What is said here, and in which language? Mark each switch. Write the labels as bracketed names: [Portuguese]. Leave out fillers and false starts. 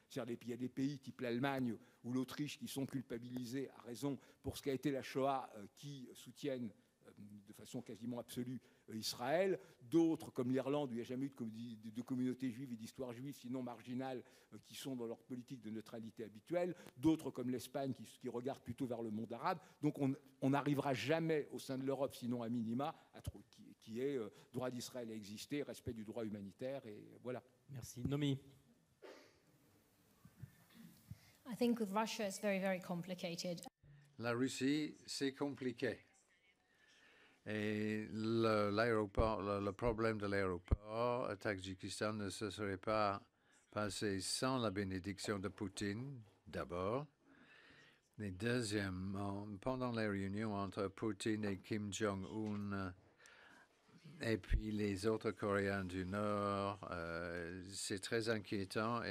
[French] C'est-à-dire il y a des pays type l'Allemagne ou l'Autriche qui sont culpabilisés à raison pour ce qu'a été la Shoah, qui soutiennent de façon quasiment absolue Israël, d'autres comme l'Irlande où il n'y a jamais eu de communauté juive et d'histoire juive sinon marginale qui sont dans leur politique de neutralité habituelle, d'autres comme l'Espagne qui regardent plutôt vers le monde arabe. Donc on n'arrivera jamais au sein de l'Europe, sinon à minima, qui est droit d'Israël à exister, respect du droit humanitaire, et voilà. Merci. Nomi. [English] I think with Russia it's very, very complicated. [French] La Russie, c'est compliqué. Et le problème de l'aéroport à Tadjikistan ne se serait pas passé sans la bénédiction de Poutine, d'abord. Et deuxièmement, pendant les réunions entre Poutine et Kim Jong-un, et puis les autres Coréens du Nord, c'est très inquiétant.